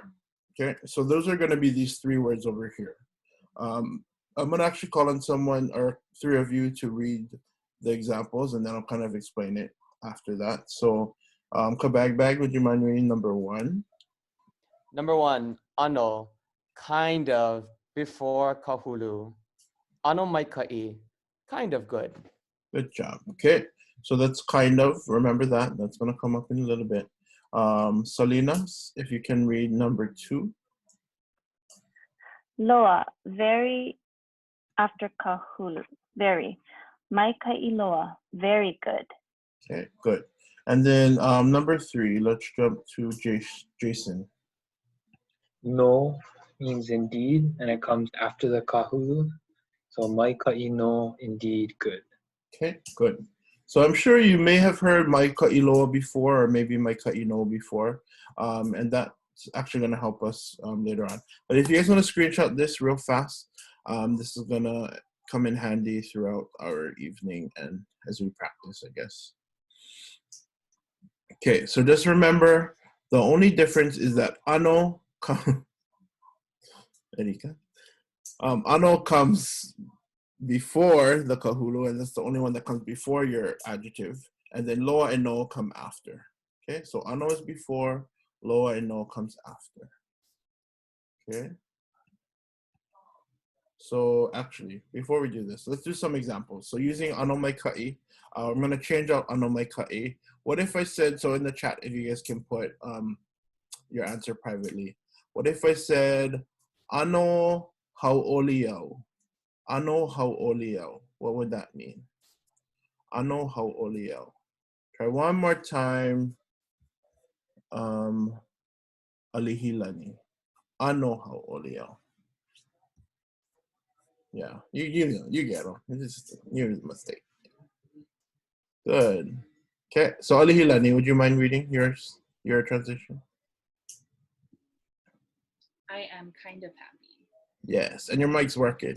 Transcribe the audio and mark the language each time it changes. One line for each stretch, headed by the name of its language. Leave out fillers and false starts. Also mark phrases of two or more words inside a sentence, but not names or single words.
English: Okay, so those are going to be these three words over here. I'm going to actually call on someone or three of you to read the examples, and then I'll kind of explain it after that. So Kabag, would you mind reading number one? Number one, ano, kind of, before kahulu.
Hawaiian: Ano mai ka'i,
English: kind of good. Good job. Okay, so that's kind of, remember that. That's going to come up in a little bit. Salina, if you can read number two. Loa, very after kahulu, very.
Hawaiian: Mai ka'i loa,
English: very good. Okay, good. And then number three, let's jump to Jason. No means indeed, and it comes after the kahulu. So
Hawaiian: mai ka'i no,
English: indeed good. Okay, good. So I'm sure you may have heard
Hawaiian: mai ka'i loa
English: before, or maybe
Hawaiian: mai ka'i no
English: before, and that's actually going to help us later on. But if you guys want to screenshot this real fast, this is going to come in handy throughout our evening and as we practice, I guess. Okay, so just remember, the only difference is that ano, ano comes before the kahulu, and that's the only one that comes before your adjective. And then loa and no come after. Okay, so ano is before, loa and no comes after. Okay. So actually, before we do this, let's do some examples. So using
Hawaiian: ano mai ka'i,
English: I'm going to change out
Hawaiian: ano mai ka'i.
English: What if I said, so in the chat, if you guys can put your answer privately. What if I said,
Hawaiian: ano hauʻoliʻau? Ano hauʻoliʻau.
English: What would that mean?
Hawaiian: Ano hauʻoliʻau.
English: Try one more time. Alihilani.
Hawaiian: Ano hauʻoliʻau.
English: Yeah, you get them. You're a mistake. Good. Okay, so Alihilani, would you mind reading your transition? I am kind of happy. Yes, and your mic's working.